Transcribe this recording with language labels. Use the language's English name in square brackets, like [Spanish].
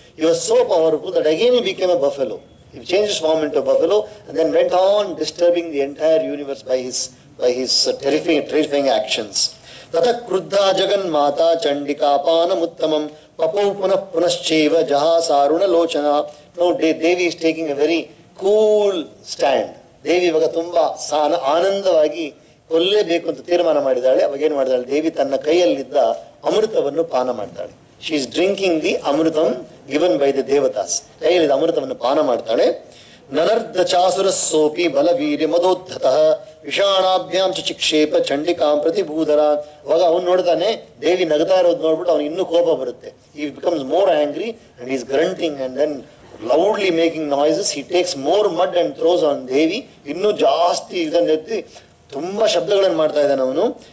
[English] He was so powerful that again he became a buffalo. He changed his form into a buffalo and then went on disturbing the entire universe by by his terrifying actions. [Sanskrit] Tata kruddha jagannmata chandika panamuttamam papau punah punascheva jahasaruna lochana. [English] Now Devi is taking a very cool stand. [Kannada] ದೇವಿ ಇವಾಗ ತುಂಬಾ ಆನಂದವಾಗಿ ಕೊಲ್ಲೇಬೇಕು ಅಂತ ತೀರ್ಮಾನ ಮಾಡಿದಾಳೆ. ಅವಾಗ ಏನು ಮಾಡಿದಾಳೆ, ದೇವಿ ತನ್ನ ಕೈಯಲ್ಲಿದ್ದ ಅಮೃತವನ್ನು ಪಾನ ಮಾಡ್ತಾಳೆ. [English] She is drinking the amritam given by the devatas. [Kannada] ಕೈಯಲ್ಲಿದ್ದ ಅಮೃತವನ್ನು ಪಾನ ಮಾಡ್ತಾಳೆ. [Sanskrit] ನನರ್ಧ ಚಾಸುರ ಸೋಪಿ ಬಲವೀರ್ಯ ಮದೋದ್ಧತಃ ವಿಷಾಣಾಭ್ಯಾಂ ಚಿಕ್ಷೇಪ ಚಂಡಿಕಾಂ ಪ್ರತಿಭೂಧರ. [Kannada] ಅವಾಗ ಅವನು ನೋಡ್ತಾನೆ ದೇವಿ ನಗತಾ ಇರೋದು ನೋಡ್ಬಿಟ್ಟು ಅವನು ಇನ್ನೂ ಕೋಪ ಬರುತ್ತೆ. [English] he becomes more angry and he is grunting and then loudly making noises. He takes more mud and throws on Devi. [Kannada] ಇನ್ನೂ ಜಾಸ್ತಿ ಇದನ್ನೆತ್ತಿ ತುಂಬಾ ಶಬ್ದಗಳನ್ನು ಮಾಡ್ತಾ ಇದ್ದಾನೆ ಅವನು.